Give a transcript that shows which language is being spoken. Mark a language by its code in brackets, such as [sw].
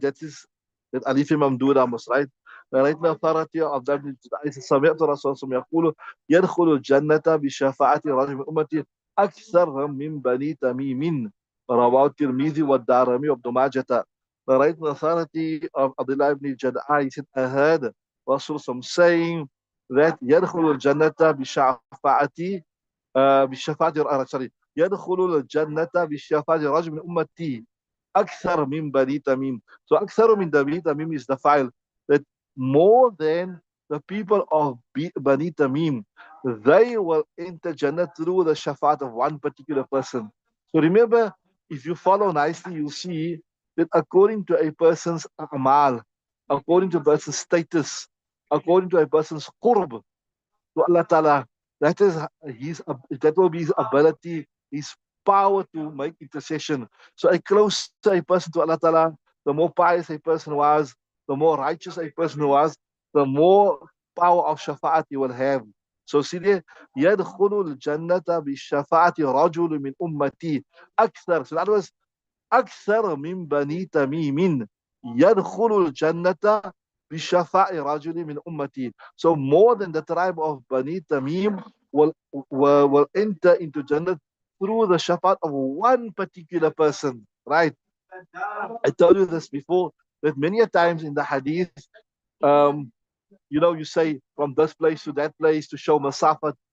[en] That is that Alif Mamduda must right. Right. The authority of Abdullah ibn Jada'ah [ar] سمعت رسول الله يقول يدخل الجنة بشفاعة رجل من أمتي أكثر من بني تميم. رواه الترمذي والدارمي وابن ماجه. [en] Right. The authority of Abdullah ibn Jada'ah, he said, I heard Rasul saying that [ar] يدخل الجنة بشفاعة بالشفاعة [en] sorry [ar] يدخل الجنة بالشفاعة رجل من أمتي أكثر من بني تميم. [en] So [ar] أكثر من بني تميم [en] is the file that more than the people of Bani Tamim, they will enter Jannah through the shafaat of one particular person. So remember, if you follow nicely, you'll see that according to a person's amal, according to a person's status, according to a person's qurb, to Allah Ta'ala. That is that will be his ability, his power to make intercession. So a closer a person to Allah Ta'ala, the more pious a person was, the more righteous a person was, the more power of shafa'at he will have. So see there, [ar] يدخل الجنة بالشفاعة رجل من أمتي أكثر. [en] So in other words, [ar] أكثر من بني تميم يدخل الجنة بشفاء رجل من أمتي. [en] So more than the tribe of Bani Tamim will enter into Jannah through the shafaat of one particular person. Right? I told you this before, that many a times in the hadith, um, you say from this place to that place to show masafat.